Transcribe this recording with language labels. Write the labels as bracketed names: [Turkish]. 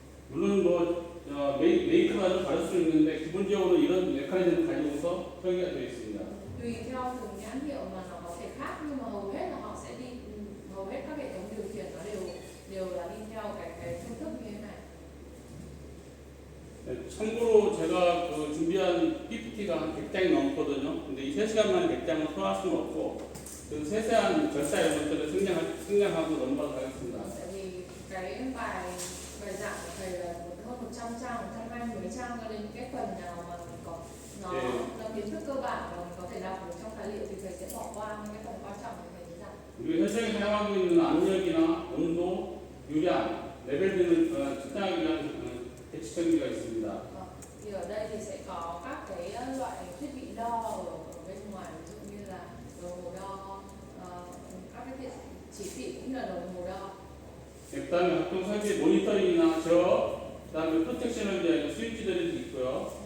[Korean] 물론 메이크가 좀 다를 수 있는데 기본적으로 이런 메커니즘을 가지고서 설계가 되어 있습니다. [Vietnamese] Tùy theo từng nhãn hiệu mà nó có thể khác, nhưng mà hầu hết là họ sẽ đi, hầu hết các hệ thống điều khiển nó đều là đi theo cái phương thức như thế này. [Korean] 네, 참고로 제가 준비한 PPT가 한 100장이 넘거든요. 근데 이 3시간 만에 100장을 소화할 수는 없고 그 세세한 절차 이런 것들을 생략하고 넘어가도록 하겠습니다. [Vietnamese] Tại vì cái bài giảng của thầy là hơn 100 trang, 120 trang, cho nên cái phần nào mà mình có nó kiến thức cơ bản và mình có thể đọc được trong tài liệu thì thầy sẽ bỏ qua những cái phần quan trọng của thầy sẽ giảng. [Korean] 우리 현장에 사용하고 있는 압력이나 온도, 유량, 레벨 등을 측정하기 위한 대치 장비가 있습니다. [Vietnamese] Thì ở đây thì sẽ có các cái loại thiết bị đo ở bên ngoài, ví dụ như là đồng hồ đo, các cái chỉ thị cũng là đồng hồ đo. [Korean] 그다음에 각종 설비 모니터링이나 제어, 그다음에 프로텍션을 위한 스위치들이 있고요.